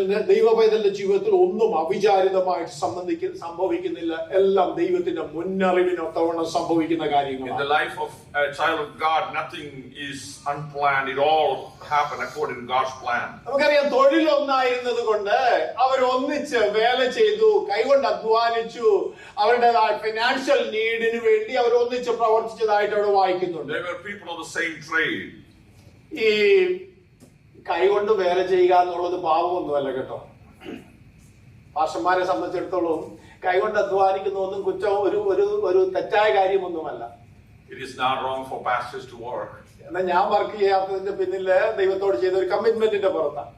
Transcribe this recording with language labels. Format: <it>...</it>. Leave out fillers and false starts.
<ml>ദൈവപൈതലിന്റെ ജീവിതത്തിൽ ഒന്നും അവിചാരിതമായിട്ട് സംഭവിക്കുന്നില്ല. എല്ലാം ദൈവത്തിന്റെ മുന്നറിവിനൊത്തവണ്ണം സംഭവിക്കുന്ന കാര്യങ്ങൾ.</ml> <en>In the life of a child of God, nothing is unplanned. It all happened according to God's plan.</en> <ml>നമുക്കറിയാം, തൊഴിലൊന്നായിരുന്നത് കൊണ്ട് അവർ ഒന്നിച്ച് വേല ചെയ്തു, കൈകൊണ്ട് അധ്വാനിച്ചു. അവരുടേതായ ഫിനാൻഷ്യൽ നീഡിന് വേണ്ടി അവർ ഒന്നിച്ച് പ്രവർത്തിച്ചതായിട്ട് അവിടെ വായിക്കുന്നുണ്ട്.</ml> <en>They were people of the same trade.</en> <ml>ഈ കൈകൊണ്ട് വേല ചെയ്യുക എന്നുള്ളത് പാപമൊന്നുമല്ല കേട്ടോ. പാസ്റ്റർമാരെ സംബന്ധിച്ചിടത്തോളം കൈകൊണ്ട് അധ്വാനിക്കുന്ന ഒന്നും കുറ്റം ഒരു തെറ്റായ കാര്യമൊന്നുമല്ല.</ml> <en>It is not wrong for pastors to work.</en> <ml>എന്നാൽ ഞാൻ വർക്ക് ചെയ്യാത്തതിന്റെ പിന്നില് ദൈവത്തോട് ചെയ്ത ഒരു കമ്മിറ്റ്മെന്റിന്റെ പുറത്താണ്.</ml>